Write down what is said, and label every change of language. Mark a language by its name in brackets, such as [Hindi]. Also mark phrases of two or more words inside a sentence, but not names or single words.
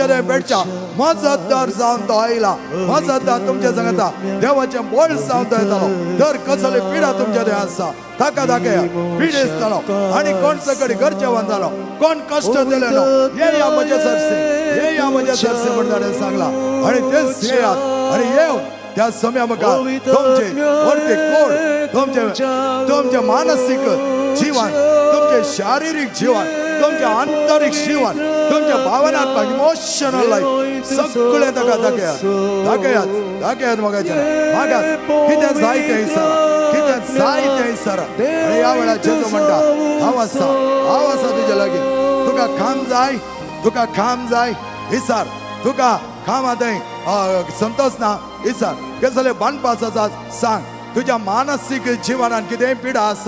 [Konkani] थंय पेटच्या मजतदार जावन तो आयला मजतदार तुमचे सांगता देवाचे बळ जावन तो येतालो दर कसली पिडा तुमचे थंय आसा ताका दाखया पिडेसतालो आनी कोण सकडी गरजेवान जालो कोण कश्ट दिले न्हू ये या म्हजे सरसे ये या म्हजे सरसे म्हण ताणें सांगला आनी तेच येयात आनी येवन त्या सम्या मुखार तुमचे वर्ती कोण तुमचे मानसिक जीवन तुमचे शारीरिक जीवन तुमचे आंतरिक जीवन तुमचे भावनात्मक [English] emotional life [Konkani] सगळे ताका दाखयात दाखयात दाखयात मोगाचें मागात कितें जाय तें इसारा कितें जाय तें इसारा आनी ह्या वेळार जेजू म्हणटा हांव आसा तुजे लागीं तुका काम जाय इसार तुका कामां थंय संतोष ना इसार कसले बानपास आसा सांग तुज्या मानसीक जिवनात कितेंय पिडा आसा